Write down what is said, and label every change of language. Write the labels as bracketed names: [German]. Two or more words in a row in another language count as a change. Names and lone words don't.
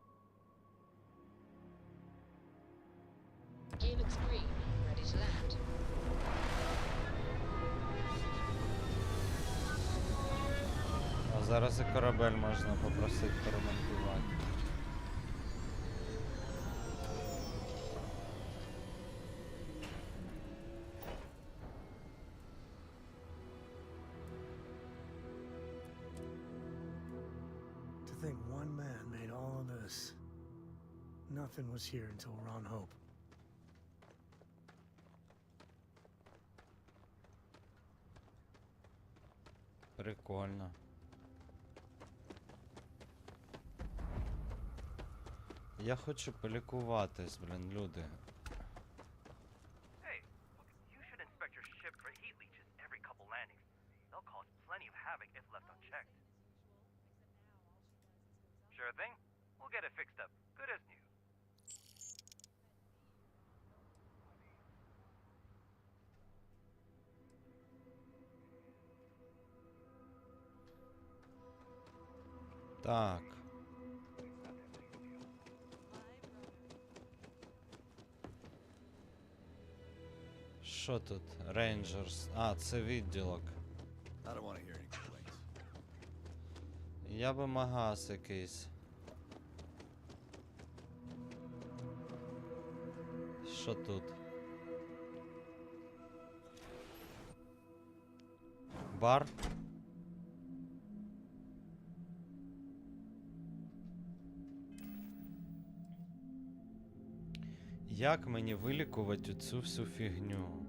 [English] Gear looks green. Ready to land. [Ukrainian] А зараз і корабель можна попросити поремонтувати. [English] To think one man made all of this. Nothing was here until Ron Hope. [Ukrainian] Прикольно. Я хочу полікуватись, блін, люди. [English] Hey, you should inspect your ship for heat leeches every couple landings. They'll cause plenty of havoc if left unchecked. Sure thing. We'll get it fixed up. Good as new. [Ukrainian] Так. Що тут? Рейнджерс. А, це відділок. [English] I don't want to hear any complaints. [Ukrainian] Я би магаз якийсь. Що тут? Бар? Як мені вилікувати цю всю фігню?